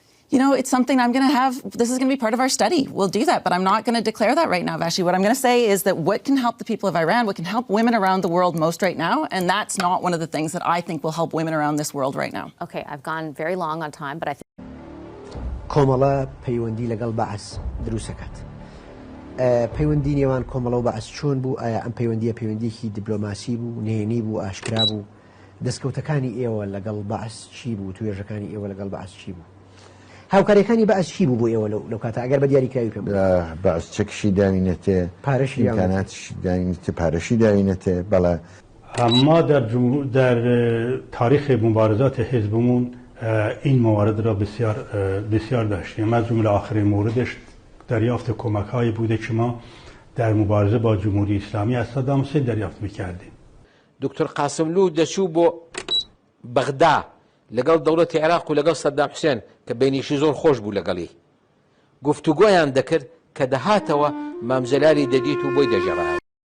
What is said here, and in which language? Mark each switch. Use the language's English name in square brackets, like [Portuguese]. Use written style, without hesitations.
[English] You know, it's something I'm going to have, this is going to be part of our study. We'll do that, but I'm not going to declare that right now, Vashi. What I'm going to say is that what can help the people of Iran, what can help women around the world most right now, and that's not one of the things that I think will help women around this world right now. Okay, I've gone very long on time, but I think... [Central Kurdish] کۆمەڵە پەیوەندی لەگەڵ بەعەس دروستەکات. پەیوەندی نێوان کۆمەڵە و بەعەس چۆن بوو؟ ئایا ئەم پەیوەندیەکی دیپلۆماسی بوو، نهێنی بوو، ئاشکرا بوو؟ دەستکەوتەکانی ئێوە لەگەڵ بەعەس چی بوو؟ توێژەکانی ئێوە لەگەڵ بەعەس چی بوو؟ هاوکاریەکانی بەعەس چی بوو بۆ ئێوە لەو کاتە ئەگەر بە دیاریکراوی پێم بەعەس چەکشی داوینێتێ، پارەشی ئیمکاناتشی داوینێتێ، پارەشی داوینێتێ، بەڵێ. [Persian] ما در تاریخ مبارزات حزبمون این موارد را بسیار داشتیم. از جمله آخرین موردش دریافت کمک‌هایی بوده که ما در مبارزه با جمهوری اسلامی از صدام حسین دریافت می‌کردیم. [Central Kurdish] دکتر قاسملو دەچوو بۆ بەغدا لەگەڵ دەوڵەتی عێراق و لەگەڵ سەدام حوسێن کە بینیشی زۆر خۆش بوو لەگەڵی گفتوگۆیان دەکرد کە دەهاتەوە مامزەلاری دەدیت و بۆی دەژێڕایە.